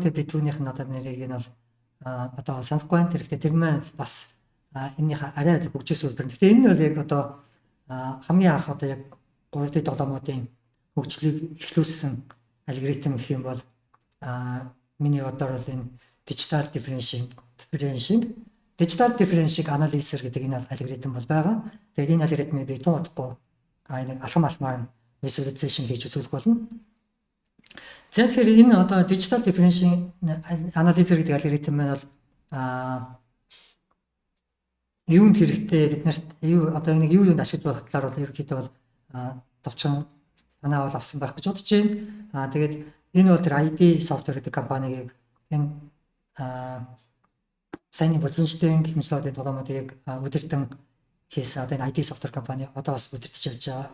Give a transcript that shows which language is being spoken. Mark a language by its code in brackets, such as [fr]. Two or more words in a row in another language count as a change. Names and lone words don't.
[mn] Гэхдээ би түүнийх нь одоо нэрийг нь бол одоо санахгүй байна. Тэр маань бас энэний арай хөгжүүлсэн үйлбэр. Гэхдээ энэ нь бол яг одоо хамгийн анх одоо яг 3D тоглоомуудын хөгжлийг эхлүүлсэн алгоритм гэх юм бол миний бодоор бол энэ [en] digital differentiation analyzer [mn] гэдэг энэ алгоритм бол байгаа. Тэгээд энэ алгоритмыг би туудахгүй нэг алхам алхмаар visualization хийж үзүүлэх болно. За тэгэхээр энэ одоо [en] digital differentiation analyzer [mn] гэдэг алгоритм маань бол юунд хэрэгтэй биднэрт одоо нэг юунд ашиглаж болох талаар бол ерөнхийдөө бол товчхон санаа бол авсан байх гэж бодож байна. Тэгээд энэ бол тэр ID software гэдэг компанийг энэ Sony Wolfenstein гэх мэтлээ тоглоомуудыг удирдан хийсэн одоо энэ ID software компани одоо бас удирдах явж байгаа.